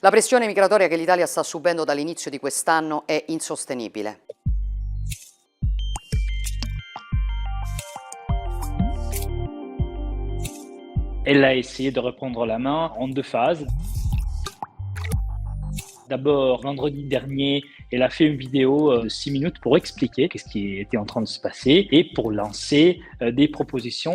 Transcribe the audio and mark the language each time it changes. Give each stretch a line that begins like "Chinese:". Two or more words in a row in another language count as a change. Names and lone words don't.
Italian: La pressione migratoria che l'Italia sta subendo dall'inizio di quest'anno è insostenibile.
French: Elle a essayé de reprendre la main en 2 phases. D'abord, vendredi dernier, elle a fait une vidéo de 6 minutes pour expliquer ce qui était en train de se passer et pour lancer des propositions.